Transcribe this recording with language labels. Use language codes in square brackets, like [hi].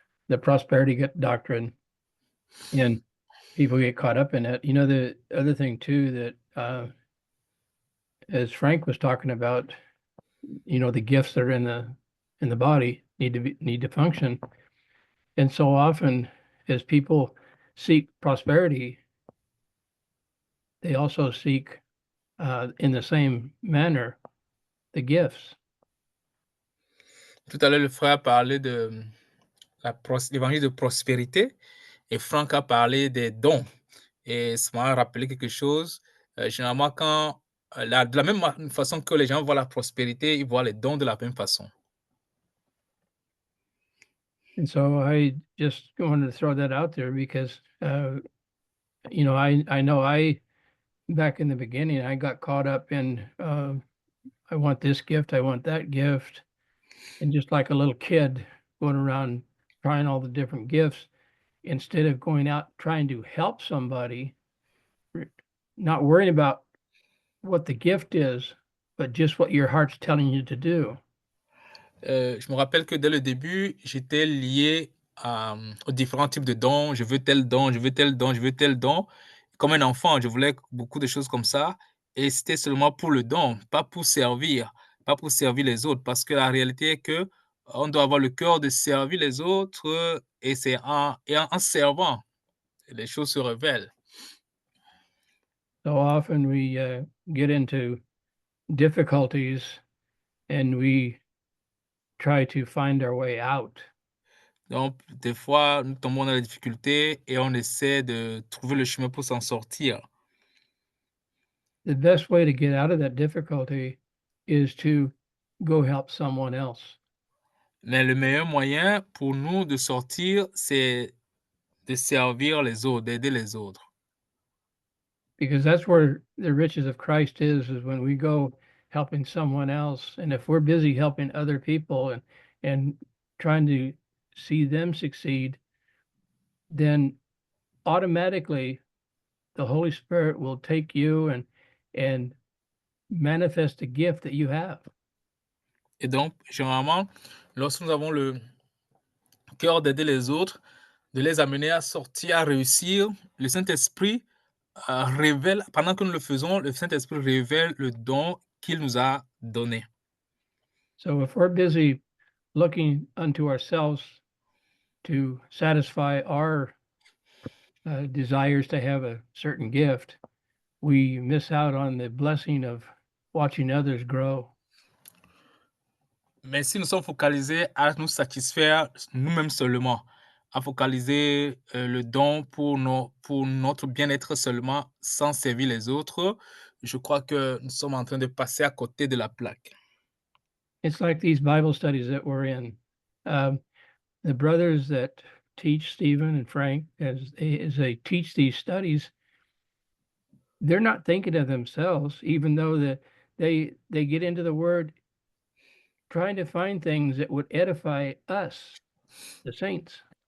[en] the prosperity doctrine, and people get caught up in it. You know, the other thing too that as Frank was talking about, you know, the gifts that are in the body need to function. And so often as people seek prosperity, they also seek in the same manner the gifts. [fr] Tout à l'heure, le frère a parlé de l'évangile de prospérité et Franck a parlé des dons. Et ça m'a rappelé quelque chose. Généralement, quand, de la même façon que les gens voient la prospérité, ils voient les dons de la même façon. [en] And so I just wanted to throw that out there because, you know, I know back in the beginning, I got caught up in, I want this gift, I want that gift. And just like a little kid going around trying all the different gifts, instead of going out trying to help somebody, not worrying about what the gift is, but just what your heart's telling you to do. [fr] Je me rappelle que dès le début, j'étais lié aux différents types de dons. Je veux tel don, je veux tel don, je veux tel don. Comme un enfant, je voulais beaucoup de choses comme ça. Et c'était seulement pour le don, pas pour servir, pas pour servir les autres. Parce que la réalité est que on doit avoir le cœur de servir les autres et c'est en servant, les choses se révèlent. [en] So often we get into difficulties and we try to find our way out. [fr] Donc, des fois, nous tombons dans les difficultés et on essaie de trouver le chemin pour s'en sortir. [en] The best way to get out of that difficulty is to go help someone else. [fr] Mais le meilleur moyen pour nous de sortir, c'est de servir les autres, d'aider les autres. [en] Because that's where the riches of Christ is when we go helping someone else. And if we're busy helping other people and trying to see them succeed, then automatically the Holy Spirit will take you and manifest a gift that you have. [fr] Et donc, généralement, lorsque nous avons le cœur d'aider les autres, de les amener à sortir, à réussir, le Saint-Esprit révèle, pendant que nous le faisons, le Saint-Esprit révèle le don qu'il nous a donné. [en] So if we're busy looking unto ourselves to satisfy our desires to have a certain gift, we miss out on the blessing of watching others grow. [fr] Mais si nous sommes focalisés à nous satisfaire nous-mêmes seulement, à focaliser le don pour notre bien-être seulement, sans servir les autres, je crois que nous sommes en train de passer à côté de la plaque. [en] It's like these Bible studies that we're in. The brothers that teach Stephen and Frank, as they teach these studies, they're not thinking of themselves, even though they get into the Word trying to find things that would edify us, the saints.